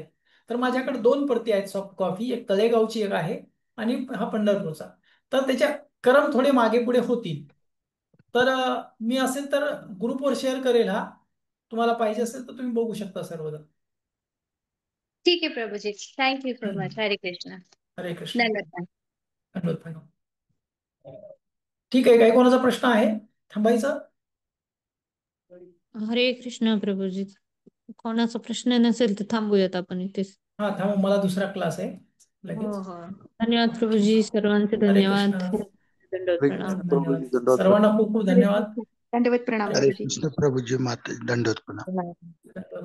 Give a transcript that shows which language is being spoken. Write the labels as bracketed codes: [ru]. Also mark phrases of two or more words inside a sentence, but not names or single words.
[mr] तर माझ्याकडे 2 प्रती आहेत सॉफ्ट कॉपी, एक तळेगावची एक आहे आणि हा पंढरपूरचा. तर त्याच्या क्रम थोडे मागे पुढे होतील. तर मी असेल तर ग्रुपवर शेअर करेल. हा तुम्हाला पाहिजे असेल तर तुम्ही बघू शकता सर्वजण. ठीक आहे प्रभूजी, [en] thank you so much. [mr] हरे कृष्ण. हरे कृष्ण. धन्यवाद. धन्यवाद मॅडम. ठीक आहे, काही कोणाचा प्रश्न आहे? थांबायचं? हरे कृष्ण प्रभूजी. कोणाचा प्रश्न नसेल तर थांबूयात आपण इथेच. हा थांबा, मला दुसरा क्लास आहे हो लगेच. हो. धन्यवाद प्रभूजी, सर्वांचे हरे धन्यवाद. कृष्ण. दंडवत हरे प्रणाम. कृष्ण प्रभूजी, धन्यवाद दंडवत सर्वांना, खूप खूप हरे धन्यवाद. कृष्ण. दंडवत प्रणाम हरे प्रभूजी. कृष्ण प्रभूजी, माते दंडवत प्रणाम. धन्यवाद.